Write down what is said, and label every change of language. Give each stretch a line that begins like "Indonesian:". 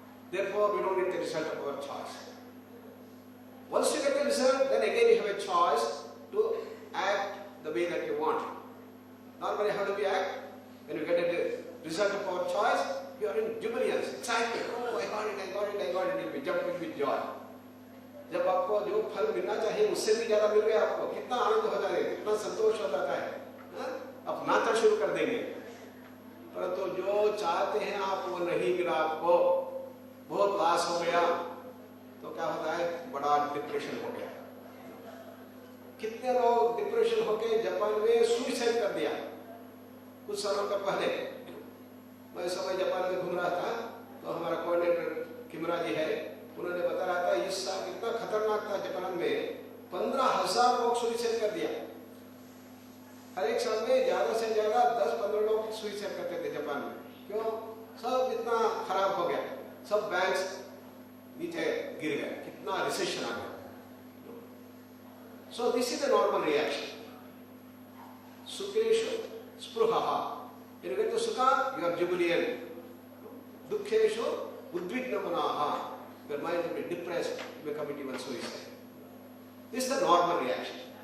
English: Therefore, we don't get the result of our choice. Once you get the result, then again you have a choice to act the way that you want. Normally, how do we act? When we get a result of our choice, you are in jubilance, excitement. Oh, I got it, you'll be jumping with joy.
Hindi: जब आपको जो फल मिलना चाहिए उससे भी ज्यादा मिल गया आपको, कितना आनंद हो जाएगा, कितना संतोष हो जाता है, आप नाचना शुरू कर देंगे। परंतु जो चाहते हैं आप वो नहीं मिला आपको, बहुत लॉस हो गया, तो क्या होता है, बड़ा डिप्रेशन हो गया। कितने लोग डिप्रेशन होके जापान में सुसाइड कर दिया। कुछ सालों का पहले मैं समय जापान में घूम रहा था, तो हमारा कोऑर्डिनेटर किमरा जी है, उन्होंने बता रहा था इस साल कितना खतरनाक था जापान में, 15,000 लोग सुसाइड कर दिया। हर एक साल में ज्यादा से ज्यादा 10-15 लोग सुसाइड करते थे जापान में। क्यों? सब इतना खराब हो गया, सब बैंक्स नीचे गिर गए, कितना रिसेशन आ गया।
English: So this is the normal reaction.
Sanskrit: Sukheshu spruhaha.
English: When you get to sukha, you are jubilant.
Sanskrit: Dukkheshu udvignamanaha.
English: Your mind will be depressed, you may commit even suicide. This is the normal reaction.